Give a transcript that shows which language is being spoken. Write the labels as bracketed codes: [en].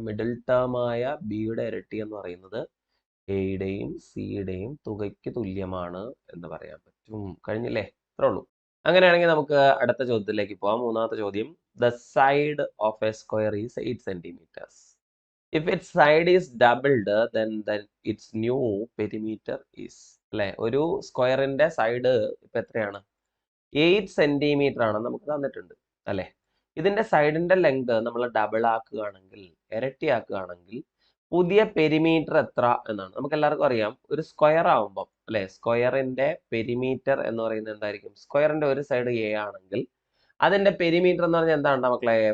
[ml] Middle term ആയ ബിയുടെ ഇരട്ടി എന്ന് പറയുന്നത് എയുടെയും സിയുടെയും തുകയ്ക്ക് തുല്യമാണ് എന്ന് പറയാൻ പറ്റും. കഴിഞ്ഞില്ലേ? ഇത്രേ ഉള്ളൂ. അങ്ങനെയാണെങ്കിൽ നമുക്ക് അടുത്ത ചോദ്യത്തിലേക്ക് പോവാം. മൂന്നാമത്തെ ചോദ്യം. [en] The side of a square is 8 centimetres. If its side is doubled, then its new perimeter is, [ml] അല്ലെ, ഒരു സ്ക്വയറിന്റെ സൈഡ് ഇപ്പൊ എത്രയാണ്? 8 സെന്റിമീറ്റർ ആണ് നമുക്ക് തന്നിട്ടുണ്ട് അല്ലെ. ഇതിന്റെ സൈഡിന്റെ ലെങ്ത് നമ്മൾ ഡബിൾ ആക്കുകയാണെങ്കിൽ, ഇരട്ടിയാക്കുകയാണെങ്കിൽ പുതിയ പെരിമീറ്റർ എത്ര എന്നാണ്. നമുക്ക് എല്ലാവർക്കും അറിയാം, ഒരു സ്ക്വയർ ആവുമ്പം അല്ലെ, സ്ക്വയറിന്റെ പെരിമീറ്റർ എന്ന് പറയുന്നത് എന്തായിരിക്കും? സ്ക്വയറിന്റെ ഒരു സൈഡ് എ ആണെങ്കിൽ അതിന്റെ പെരിമീറ്റർ എന്ന് പറഞ്ഞാൽ എന്താണ് മക്കളെ?